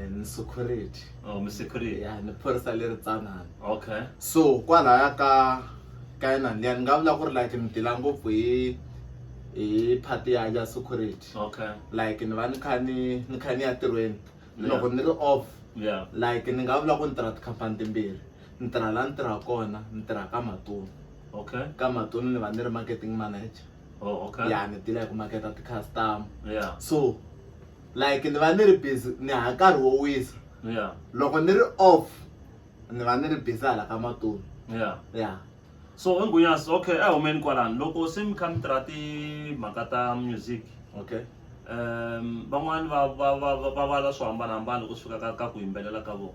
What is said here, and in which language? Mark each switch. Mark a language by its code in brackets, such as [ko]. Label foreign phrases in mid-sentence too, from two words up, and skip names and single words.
[ts] Ni security. Oh, mi security. Ya ni phorisa leri tsanana. [en] Okay. [ts] So kwalaya ka yena liya ni nga vula ku ri like ni dila ngopfu hi party ya security. [en] Okay. [ts] Like ni va ni kha ni ya tirhweni. [en] Yeah. [ts] Loko ni ri off. [en] Yeah. [ts] Like ni nga vula ku ni tirha tikhampani timbirhi. Ni tirha laha ni tirhaka kona, ni tirha ka Matunu. [en] Okay. [ts] Ka Matunu ni va ni ri [en] marketing manager. Oh, okay. [ts] Ya ni dila hi ku maketa ti-customer. [en] Yeah. [ts] So like ni va ni ri busy ni ha nkarhi wo wisa. [en] Yeah. [ts] Loko ni ri off ni va ni ri busy hala ka Matunu. [en] Yeah. Yeah. [ts] So Nghunyasi, okay, humeni kwalani loko se mi kha mi tirha timhaka ta music, [en] Okay. [ts] van'wani va vala swo hambanahambana loko swi fika ka ku yimbelela ka vona.